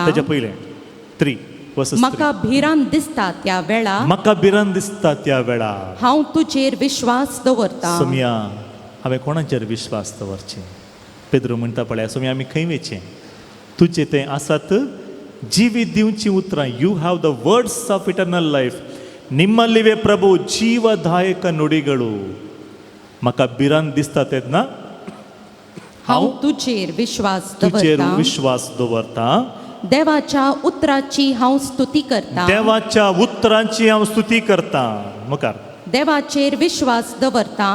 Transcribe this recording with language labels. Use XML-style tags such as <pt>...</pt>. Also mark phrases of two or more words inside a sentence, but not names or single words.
<kok>ताच्या पयलें 3 वर्सेस 3. म्हाका भिरान दिसता त्या वेळा म्हाका भिरान दिसता त्या वेळा हांव तुजेर विश्वास दवरता. सोम्या हांवें कोणाचेर विश्वास दवरचें? पेद्रो म्हणटा पळय, सोम्या आमी खंय वेचें? तुजें तें आसात जिवीत दिवचीं उतरां.</kok> <en>you have the words of eternal life.</en> <kn>ನಿಮ್ಮಲ್ಲಿವೆ ಪ್ರಭು ಜೀವದಾಯಕ ನುಡಿಗಳು.</kn> <kok>म्हाका भिरान दिसता तेन्ना हांव तुजेर विश्वास तुजेर दवरता. विश्वास दवरता. देवाच्या उतराची हांव स्तुती करता. देवाच्या उतरांची हांव स्तुती करता. मुखार. देवाचेर विश्वास दवरता.</kok>